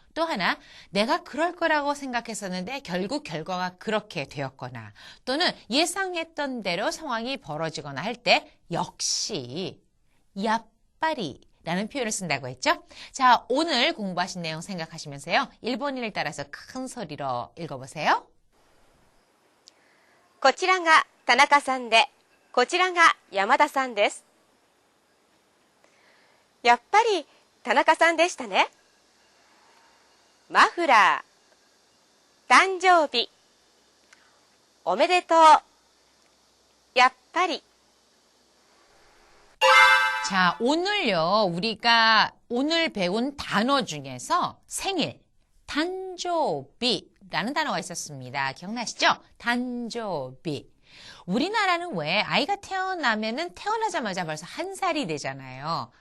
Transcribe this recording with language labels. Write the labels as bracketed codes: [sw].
[ko] 또 하나, 내가 그럴 거라고 생각했었는데 결국 결과가 그렇게 되었거나 또는 예상했던 대로 상황이 벌어지거나 할 때 역시 야빠리라는 표현을 쓴다고 했죠. 자, 오늘 공부하신 내용 생각하시면서요. 일본인을 따라서 큰 소리로 읽어보세요. [ja] こちらが田中さんで、こちらが山田さんです。やっぱり田中さんでしたね。マフラー、誕生日、おめでとう、やっぱり. [ko] 자, 오늘요, 우리가 오늘 배운 단어 중에서 생일, 단조비라는 단어가 있었습니다. 기억나시죠? 단조비. 우리나라는 왜 아이가 태어나면은 태어나자마자 벌써 1살이 되잖아요.